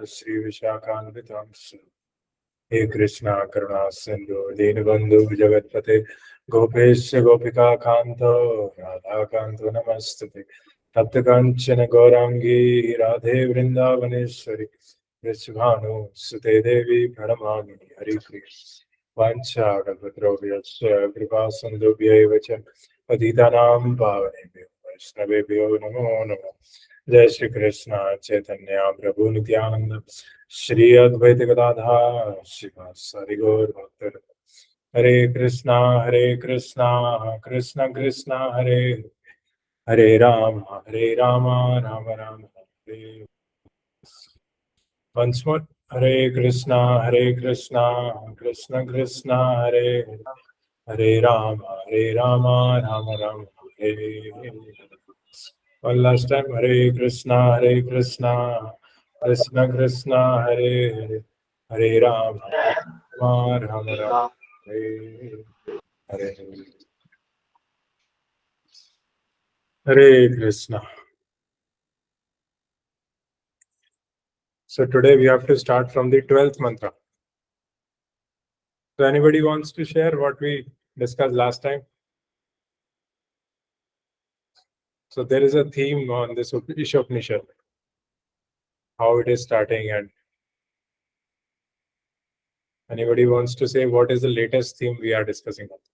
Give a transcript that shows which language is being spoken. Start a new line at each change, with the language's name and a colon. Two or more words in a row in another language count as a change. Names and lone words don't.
Sanskrit: श्री विशाखान्वितम् हे कृष्णा करुणा सिंधु दीनबंधु जगतपते गोपेश गोपिका कांत राधा कांत नमस्तुते तप्त कांचन गौरांगी राधे वृंदावनेश्वरी वृषभानु सुते देवी प्रणमामि हरिप्रिय वाञ्छाकल्पतरुभ्यश्च कृपा सिन्धुभ्यैव च पतितानां पावनेभ्यो वैष्णवेभ्यो नमो नमः। जय श्री कृष्ण चैतन्य प्रभु नित्यानंद श्री अद्वैत गदाधर श्रीवासादि गौर भक्तवृंद। हरे कृष्णा कृष्ण कृष्ण हरे हरे राम राम राम हरे।
English: Once more,
Sanskrit: हरे कृष्ण, कृष्ण कृष्ण, हरे हरे राम, राम राम, हरे हरे.
English: One last time,
Sanskrit: हरे कृष्ण, कृष्ण कृष्ण, हरे हरे, हरे राम, राम राम, हरे हरे. हरे कृष्ण.
English: So today we have to start from the 12th mantra. So anybody wants to share what we discussed last time? So there is a theme on this Ishopanishad, how it is starting, and anybody wants to say what is the latest theme we are discussing?